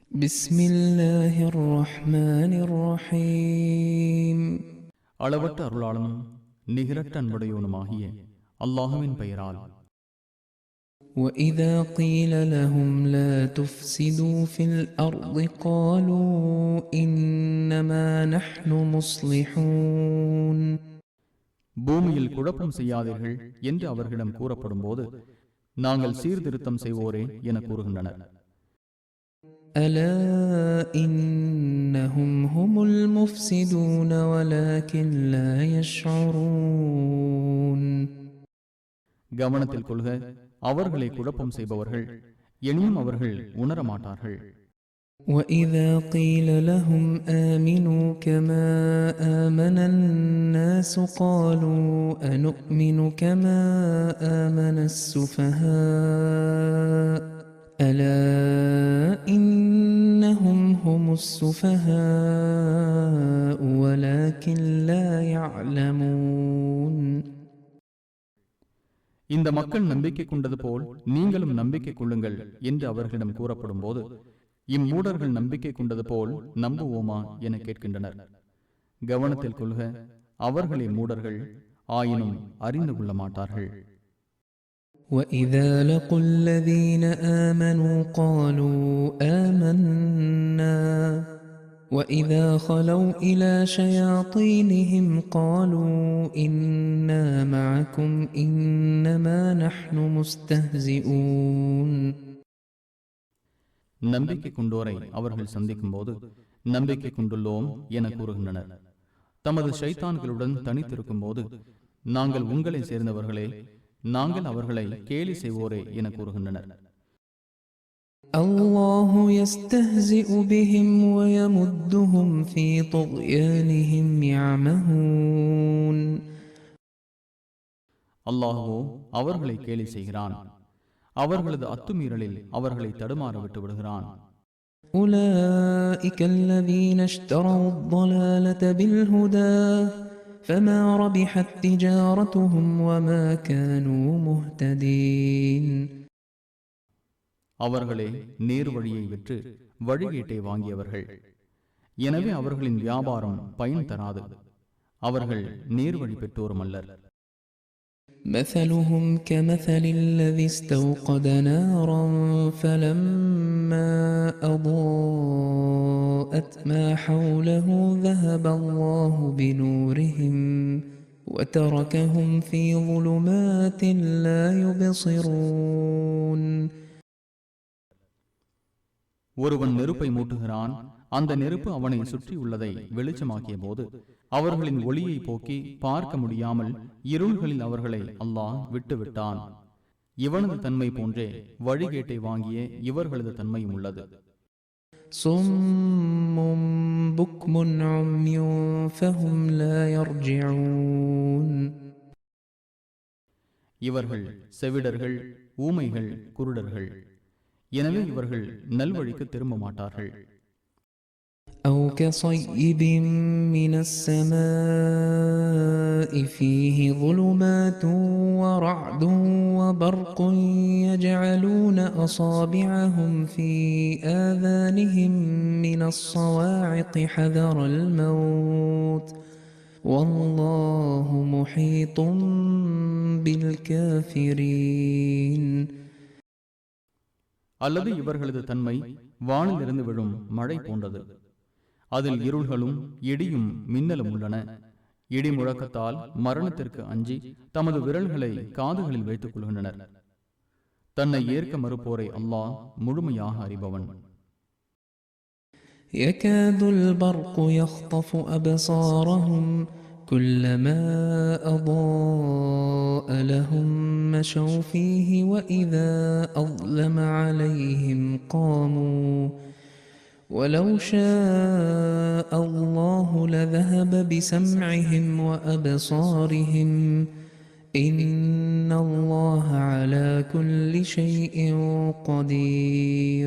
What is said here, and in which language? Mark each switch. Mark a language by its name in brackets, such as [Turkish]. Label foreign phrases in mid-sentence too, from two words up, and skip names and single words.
[Arabic] بسم الله الرحمن الرحيم [Tamil] அளவற்ற அருளாளனும் நிகரற்ற அன்புடையவனுமாகிய அல்லாஹுவின் பெயரால். [Arabic] وإذا قيل لهم لا تفسدوا في الأرض قالوا إنما نحن مصلحون. [Tamil] பூமியில் குழப்பம் செய்யாதீர்கள் என்று அவர்களிடம் கூறப்படும் போது நாங்கள் சீர்திருத்தம் செய்வோரே என கூறுகின்றனர். [Arabic] ألا إنهم هم المفسدون ولكن لا يشعرون. [Tamil] கவனத்தில் கொள்க, அவர்களை குழப்பம் செய்பவர்கள், எனினும் அவர்கள் உணரமாட்டார்கள். [Arabic] وإذا قيل لهم آمنوا كما آمن الناس قالوا أنؤمن كما آمن السفهاء ألا إنهم هم السفهاء ولكن لا يعلمون. [Tamil] இந்த மக்கள் நம்பிக்கை கொண்டது போல் நீங்களும் நம்பிக்கை கொள்ளுங்கள் என்று அவர்களிடம் கூறப்படும் போது இம்மூடர்கள் நம்பிக்கை கொண்டது போல் நம்புவோமா என கேட்கின்றனர். கவனத்தில் கொள்க, அவர்களே மூடர்கள், ஆயினும் அறிந்து கொள்ள மாட்டார்கள். [Arabic] وَإِذَا لَقُوا الَّذِينَ آمَنُوا قَالُوا آمَنَّا وَإِذَا خَلَوْا إِلَى شَيَاطِينِهِمْ قَالُوا إِنَّا مَعَكُمْ إِنَّمَا نَحْنُ مُسْتَهْزِئُونَ. [Tamil] நம்பிக்கை கொண்டோரை அவர்கள் சந்திக்கும் போது நம்பிக்கை கொண்டுள்ளோம் என கூறுகின்றனர். தமது ஷைத்தான்களுடன் தனித்திருக்கும் போது நாங்கள் உங்களை சேர்ந்தவர்களே, நாங்கள் அவர்களை கேலி செய்வோரே என கூறுகின்றனர். [Arabic] الله يستهزئ بهم و يمدهم في طغيانهم يعمهون. [Tamil] அல்லாஹ்வோ அவர்களை கேலி செய்கிறான், அவர்களது அத்துமீறலில் அவர்களை தடுமாற விட்டு விடுகிறான். [Arabic] أولئك الذين اشتروا الضلالة بالهدى فما ربحت تجارتهم وما كانوا مهتدين. [Tamil] அவர்களே நேர் வழியை விற்று வழிகேட்டை வாங்கியவர்கள், எனவே அவர்களின் வியாபாரம் பயன் தராது, அவர்கள் நேர் வழி பெற்றோரும் அல்லர். [Arabic] مثلهم كمثل الذي استوقد نارا فلما أضاءت ما حوله ذهب الله بنورهم وتركهم في ظلمات لا يبصرون. [Tamil] ஒருவன் நெருப்பை மூட்டுகிறான், அந்த நெருப்பு அவனை சுற்றியுள்ளதை வெளிச்சமாக்கிய போது அவர்களின் ஒளியை போக்கி பார்க்க முடியாமல் இருள்களில் அவர்களை அல்லாஹ் விட்டுவிட்டான். இவனது தன்மை போன்றே வழிகேட்டை வாங்கிய இவர்களது தன்மையும் உள்ளது. [Arabic] صم بكم عمي فهم لا يرجعون. [Tamil] இவர்கள் செவிடர்கள், ஊமைகள், குருடர்கள், எனவே இவர்கள் நல்வழிக்கு திரும்ப மாட்டார்கள். [Arabic] أو كصيب من السماء فيه ظلمات ورعد وبرق يجعلون أصابعهم في آذانهم من الصواعق حذر الموت والله محيط بالكافرين. [Tamil] அல்லது இவர்களது தன்மை வானிலிருந்து விழும் மழை போன்றது, அதில் இருள்களும் இடியும் மின்னலும் உள்ளன. இடி முழக்கத்தால் மரணத்திற்கு அஞ்சி தமது விரல்களை காதுகளில் வைத்துக் கொள்கின்றனர். தன்னை ஏற்க மறுப்போரை அல்லாஹ் முழுமையாக அறிபவன். [Arabic] يكاد البرق يخطف أبصارهم كلما أضاء لهم مشوا فيه وإذا أظلم عليهم قاموا ولو شاء الله لذهب بسمعهم وأبصارهم إن الله على كل شيء قدير.